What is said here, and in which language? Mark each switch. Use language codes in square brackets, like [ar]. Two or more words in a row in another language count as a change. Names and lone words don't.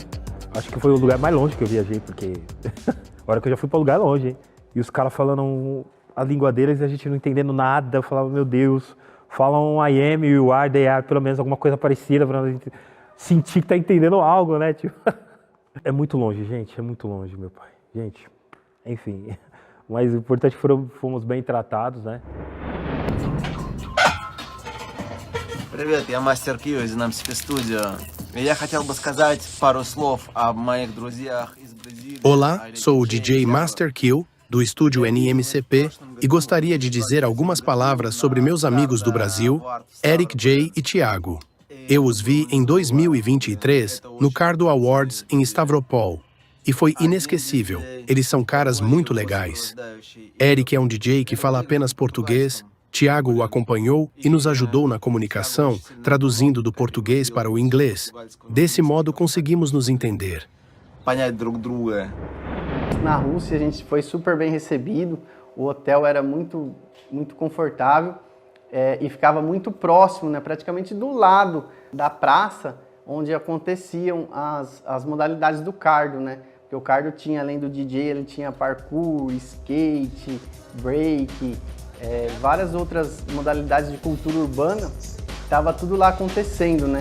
[pt] Acho que foi o lugar mais longe que eu viajei, porque agora que eu já fui para lugar longe, hein? E os caras falando a língua deles e a gente não entendendo nada. Eu falava, meu Deus, falam [en] I am, you are, they are, [pt] pelo menos alguma coisa parecida pra gente sentir que tá entendendo algo, né? Tipo, é muito longe, gente, é muito longe, meu pai. Gente, enfim, mas o importante é que fomos bem tratados, né? [ru] Привет, я мастер Q из Namsp Studio. Я хотел бы сказать пару слов о моих друзьях из Бразилии. [pt] Olá, sou o DJ Master Q, do estúdio NMCP, e gostaria de dizer algumas palavras sobre meus amigos do Brasil, Eric J e Thiago. Eu os vi em 2023 no Cardo Awards em Stavropol, e foi inesquecível. Eles são caras muito legais. Eric é um DJ que fala apenas português, Thiago o acompanhou e nos ajudou na comunicação, traduzindo do português para o inglês. Desse modo conseguimos nos entender. [ru] Понять друг друга. [pt] Na Rússia a gente foi super bem recebido, o hotel era muito confortável e ficava muito próximo, né, praticamente do lado da praça onde aconteciam as modalidades do cardo, né? Porque o cardo tinha, além do DJ, ele tinha parkour, skate, break, várias outras modalidades de cultura urbana, estava tudo lá acontecendo, né?